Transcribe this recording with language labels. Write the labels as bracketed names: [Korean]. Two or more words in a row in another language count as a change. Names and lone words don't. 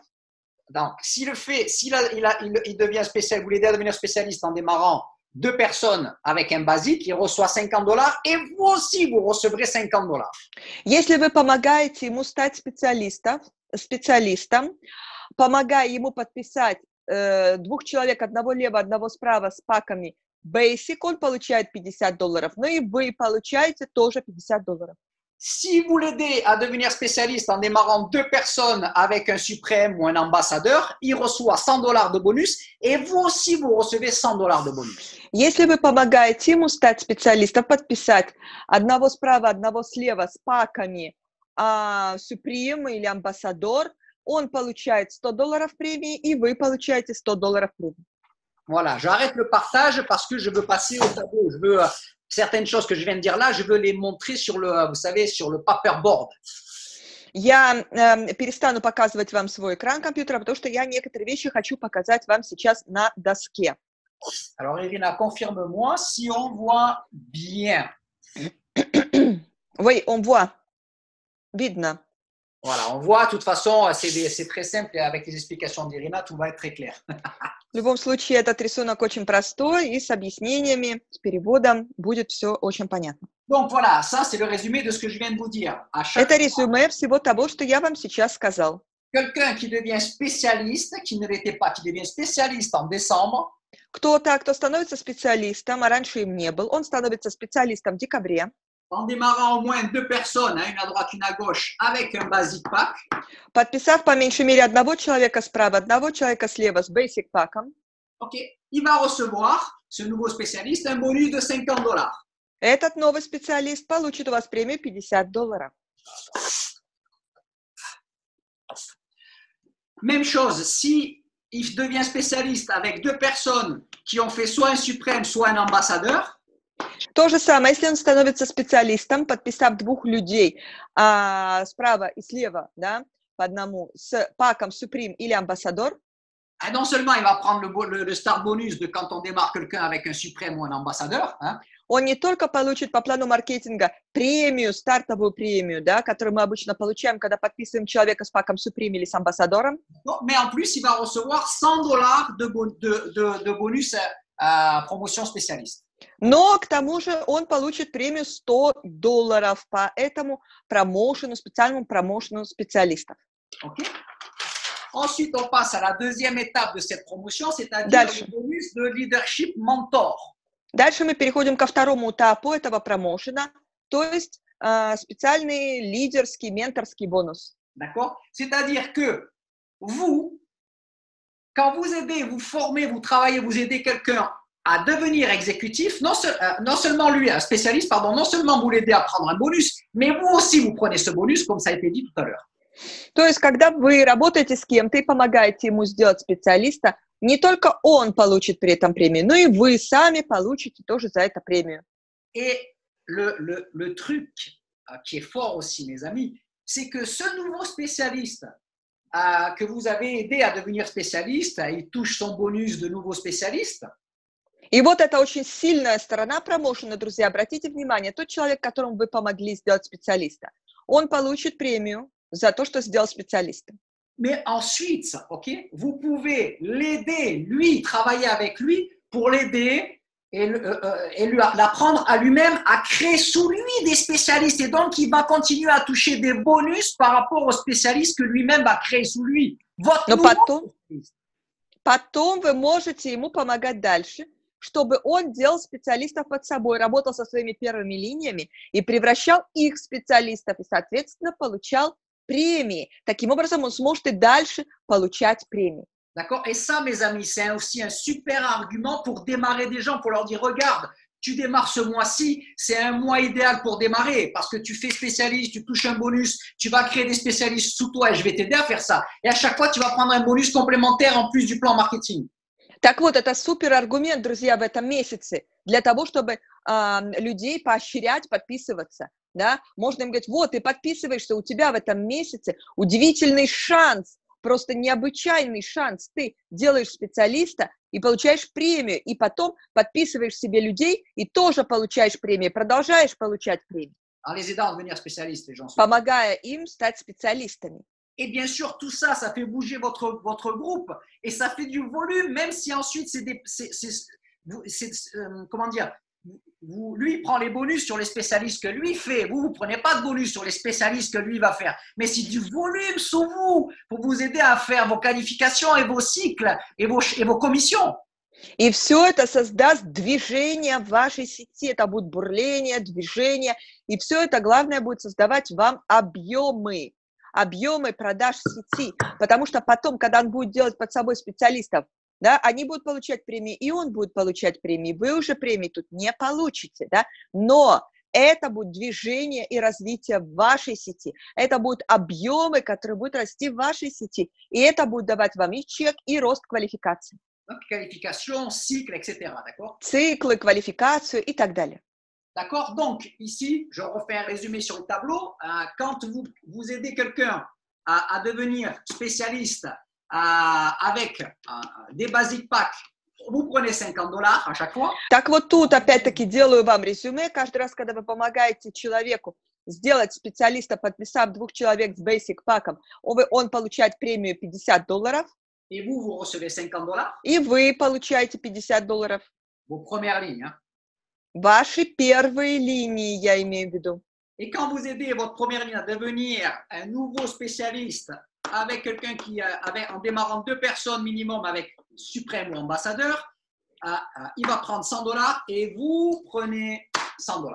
[French] Donc, il devient spécial, vous l'aidez à devenir spécialiste en démarrant 2 personnes avec un basique, il reçoit $50 et vous aussi, vous recevrez $50. [Russian] Если вы помогаете ему стать специалистом, помогая ему подписать 2 человек, одного лево, одного справа с паками Basic, он получает $50, но и вы получаете тоже $50. [French] Si vous l'aidez à devenir spécialiste en démarrant 2 personnes avec un suprême ou un ambassadeur, il reçoit $100 de bonus et vous aussi, vous recevez $100 de bonus. [Russian] Если вы помогаете ему стать специалистом, подписать одного справа, одного слева с паками Supreme или Ambassador, он получает $100 премии, и вы получаете $100 премии. [French] Voilà, j'arrête le partage parce que je veux passer au tableau. Je veux certaines choses que je viens de dire là, je veux les montrer sur le, vous savez, sur le paperboard. [Russian] Я перестану показывать вам свой экран компьютера, потому что я некоторые вещи хочу показать вам сейчас на доске. [French] Alors, Irina, confirme-moi si on voit bien. Oui, on voit. Видно. Voilà, on voit. De toute façon, c'est très simple et avec les explications d'Irina, tout va être très clair. [Russian] В любом случае, этот рисунок очень простой, и с объяснениями, с переводом будет все очень понятно. [French] Donc voilà, ça c'est le résumé de ce que je viens de vous dire. [Russian] Это резюме всего того, что я вам сейчас сказал. [French] Quelqu'un qui devient spécialiste, qui ne l'était pas, qui devient spécialiste en décembre. [Russian] Кто-то, кто становится специалистом, а раньше им не был, он становится специалистом в декабре. [French] En démarrant au moins 2 personnes, une à droite, une à gauche, avec un basic pack. [Russian] Подписав по меньшей мере одного человека справа, одного человека слева с basic паком. [French] Okay. Il va recevoir, ce nouveau spécialiste, un bonus de $50. [Russian] Этот новый специалист получит у вас премию $50. [French] Même chose, si il devient spécialiste avec 2 personnes qui ont fait soit un suprême, soit un ambassadeur. [Russian] То же самое, если он становится специалистом, подписав 2 людей справа и слева, да, по одному, с паком Supreme или Ambassador. [French] Non seulement il va prendre le [English] start bonus [French] de quand on démarre quelqu'un avec un suprême ou un ambassadeur. Hein, [Russian] он не только получит по плану маркетинга премию, стартовую премию, да, которую мы обычно получаем, когда подписываем человека с паком Supreme или с амбассадором. [French] Mais en plus, il va recevoir $100 de bonus promotion spécialiste. [Russian] Но к тому же он получит премию $100 по этому промоушену, специальному промоушену специалистов. [French] Okay. Ensuite, on passe à la deuxième étape de cette promotion, c'est-à-dire le bonus de leadership mentor. [Russian] Дальше мы переходим ко второму этапу этого промоушена, то есть специальный лидерский, менторский бонус. [French] D'accord? C'est-à-dire que vous, quand vous aidez, vous formez, vous travaillez, vous aidez quelqu'un à devenir exécutif, non seulement lui, un spécialiste, pardon, non seulement vous l'aidez à prendre un bonus, mais vous aussi, vous prenez ce bonus, comme ça a été dit tout à l'heure. [Russian] То есть, когда вы работаете с кем-то и помогаете ему сделать специалиста, не только он получит при этом премию, но и вы сами получите тоже за это премию. [French] Et le truc qui est fort aussi, mes amis, c'est que ce nouveau spécialiste que vous avez aidé à devenir spécialiste, il touche son bonus de nouveau spécialiste. [Russian] И вот это очень сильная сторона промоушена, друзья. Обратите внимание, тот человек, которому вы помогли сделать специалиста, он получит премию за то, что сделал специалистом. [French] Mais ensuite, okay, vous pouvez l'aider, lui, travailler avec lui pour l'aider et lui l'apprendre à lui-même à créer sous lui des spécialistes. Et donc, il va continuer à toucher des bonus par rapport aux spécialistes que lui-même va créer sous lui. [Russian] Но потом вы можете ему помогать дальше, чтобы он делал специалистов под собой, работал со своими первыми линиями и превращал их в специалистов и, соответственно, получал премии. Таким образом, он сможет и дальше получать премии. [French] D'accord? Et ça, mes amis, c'est aussi un super argument pour démarrer des gens, pour leur dire, regarde, tu démarres ce mois-ci, c'est un mois idéal pour démarrer parce que tu fais spécialiste, tu touches un bonus, tu vas créer des spécialistes sous toi et je vais t'aider à faire ça. Et à chaque fois, tu vas prendre un bonus complémentaire en plus du plan marketing. [Russian] Так вот, это супер аргумент, друзья, в этом месяце для того, чтобы людей поощрять, подписываться. Да? Можно им говорить, вот, ты подписываешься, у тебя в этом месяце удивительный шанс, просто необычайный шанс. Ты делаешь специалиста и получаешь премию, и потом подписываешь себе людей и тоже получаешь премию, продолжаешь получать премию. Помогая им стать специалистами. [French] Et bien sûr, tout ça, ça fait bouger votre groupe et ça fait du volume, même si ensuite comment dire, lui, il prend les bonus sur les spécialistes que lui fait. Vous ne prenez pas de bonus sur les spécialistes que lui va faire. Mais c'est du volume sur vous pour vous aider à faire vos qualifications et vos cycles et vos commissions. [Russian] И все это создаст движение в вашей сети. Это будет бурление, движение. И все это, главное, будет создавать вам объемы продаж в сети. Потому что потом, когда он будет делать под собой специалистов, да, они будут получать премии, и он будет получать премии. Вы уже премии тут не получите, да, но это будет движение и развитие в вашей сети. Это будут объемы, которые будут расти в вашей сети. И это будет давать вам и чек, и рост квалификации. [French] Qualification, cycle, etc. D'accord? [Russian] Циклы, квалификацию и так далее. [French] D'accord? Donc, ici, je refais un résumé sur le tableau. Quand vous aidez quelqu'un à devenir spécialiste avec des [English] basic packs, [French] vous prenez $50 à chaque fois. [Russian] Так вот тут опять-таки делаю вам резюме. Каждый раз, когда вы помогаете человеку сделать специалиста, подписав 2 человек с basic паком, он получает премию $50. [French] Et vous recevez $50. [Russian] И вы получаете $50. [French] Vos premières lignes. Hein. [Russian] Ваши первые линии, я имею в виду. [French] Et quand vous aidez votre première ligne à devenir un nouveau spécialiste avec quelqu'un qui avait, en démarrant 2 personnes minimum avec suprême ou ambassadeur, il va prendre $100 et vous prenez $100.